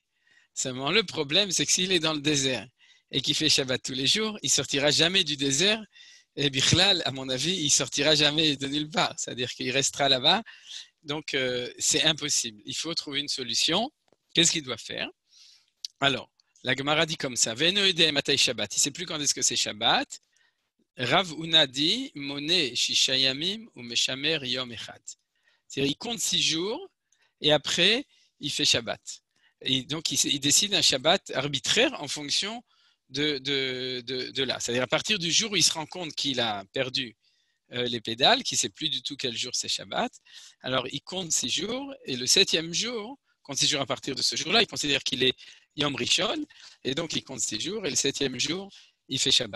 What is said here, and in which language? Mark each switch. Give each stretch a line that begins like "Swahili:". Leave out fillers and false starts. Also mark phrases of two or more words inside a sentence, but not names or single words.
French: Seulement, le problème, c'est que s'il est dans le désert et qu'il fait Shabbat tous les jours, il ne sortira jamais du désert et Bichlal, à mon avis, il sortira jamais de nulle part. C'est-à-dire qu'il restera là-bas. Donc, c'est impossible. Il faut trouver une solution. Qu'est-ce qu'il doit faire? Alors, la Gemara dit comme ça.
Hebrew: ואינו יודע מתי שבת.
French: Il ne sait plus quand est-ce que c'est Shabbat.
Hebrew: Rav Huna dit מונה ששה ימים ומשמר יום אחד.
French: C'est-à-dire, il compte 6 jours et après, il fait Shabbat. Et donc, il décide un Shabbat arbitraire en fonction de là. C'est-à-dire, à partir du jour où il se rend compte qu'il a perdu les pédales, qu'il ne sait plus du tout quel jour c'est Shabbat, alors il compte 6 jours et le 7e jour, compte 6 jours à partir de ce jour-là, il considère qu'il est
Hebrew: יום ראשון
French: et donc il compte 6 jours et le 7e jour, il fait Shabbat.